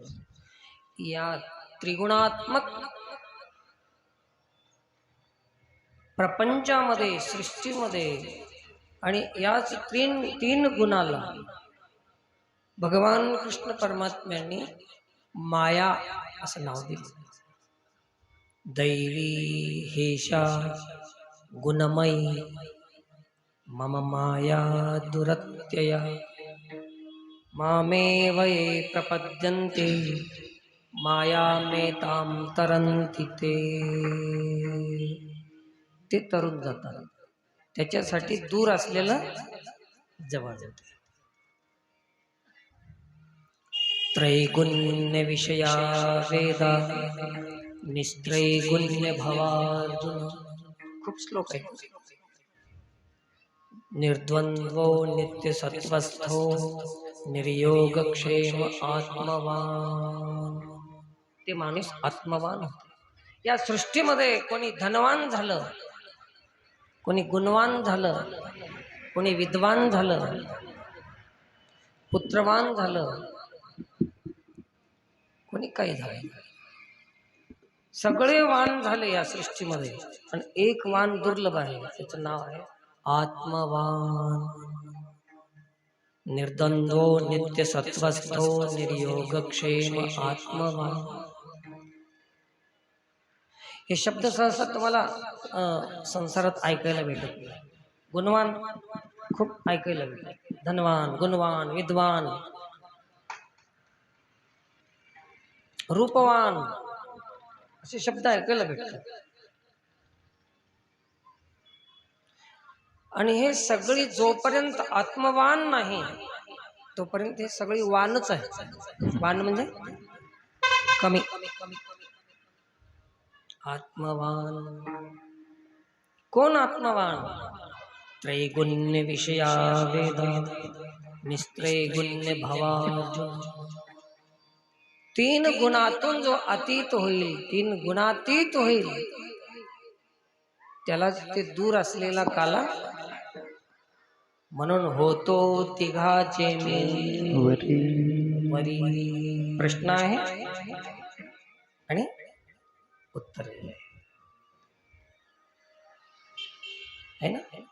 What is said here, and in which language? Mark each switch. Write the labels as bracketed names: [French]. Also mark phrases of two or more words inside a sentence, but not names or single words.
[Marathi] या त्रिगुणात्मक प्रपंचामध्ये, सृष्टीमध्ये आणि याच 3 गुणाला भगवान कृष्ण परमात्म्यांनी माया असं नाव दिलं. [Sanskrit] दैवी हेषा गुणमयी मम माया दुरत्यया मामेव ये प्रपद्यन्ते मायामेतां तरन्ति ते [Marathi] तरुण जातात. त्याच्यासाठी दूर असलेलं जवळ जातं. [Sanskrit] त्रैगुण्य विषया वेदा निस्त्रैगुण्य भवार्जुन. [Marathi] खूप श्लोक आहे. [Sanskrit] निर्द्वंद्वो नित्य सत्वस्थो निर्योगक्षेम आत्मवान. [Marathi] ते माणूस आत्मवान होते. या सृष्टीमध्ये कोणी धनवान झालं, कोणी गुणवान झालं, कोणी विद्वान झालं, पुत्रवान झालं, कोणी काही झालं, सगळे वान झाले या सृष्टीमध्ये. पण एक वान दुर्लभ आहे, त्याचं नाव आहे आत्मवान. [Sanskrit] निर्द्वंद्वो नित्य सत्वस्थो निर्योगक्षेम आत्मवान. [Marathi] हे शब्द सहसा तुम्हाला संसारात ऐकायला भेटत नाही. गुणवान खूप ऐकायला भेटत, धनवान, गुणवान, विद्वान, रूपवान असे शब्द ऐकायला भेटतात. आणि हे सगळी जोपर्यंत आत्मवान नाही तोपर्यंत हे सगळी वानच आहे. वान म्हणजे कमी. आत्मवान कोण? [Sanskrit] आत्मवान त्रैगुण्य विषया वेदा निस्त्रैगुण्य भवार्जुन. [Marathi] 3 गुणातून जो अतीत होईल, 3 गुणातीत होईल, त्यालाच ते दूर असलेला काला म्हणून होतो तिघाचे वरी. प्रश्न आहे आणि उत्तर आहे ना.